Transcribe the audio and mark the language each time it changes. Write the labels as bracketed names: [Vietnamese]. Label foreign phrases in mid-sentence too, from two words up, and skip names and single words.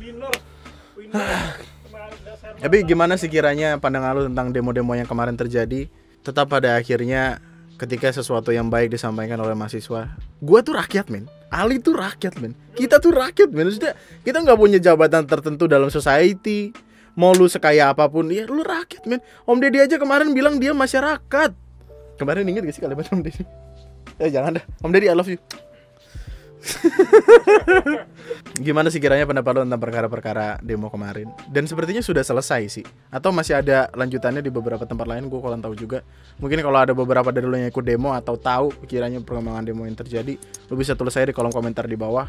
[Indonesian] Tapi gimana sih kiranya pandangan lu tentang demo-demo yang kemarin terjadi? Tetap pada akhirnya ketika sesuatu yang baik disampaikan oleh mahasiswa, gua tuh rakyat, men. Ali tuh rakyat, men. Kita tuh rakyat, men. Maksudnya kita nggak punya jabatan tertentu dalam society. Mau lu sekaya apapun, ya lu rakyat, men. Om Deddy aja kemarin bilang dia masyarakat. Kemarin inget gak sih kalimat Om Deddy? Jangan dah, Om Deddy [English] I love you. [Indonesian] Gimana sih kiranya pendapat lo tentang perkara-perkara demo kemarin? Dan sepertinya sudah selesai sih, atau masih ada lanjutannya di beberapa tempat lain, gue kurang tahu juga. Mungkin kalau ada beberapa dari lo yang ikut demo atau tahu kiranya perkembangan demo yang terjadi, lo bisa tulis saya di kolom komentar di bawah.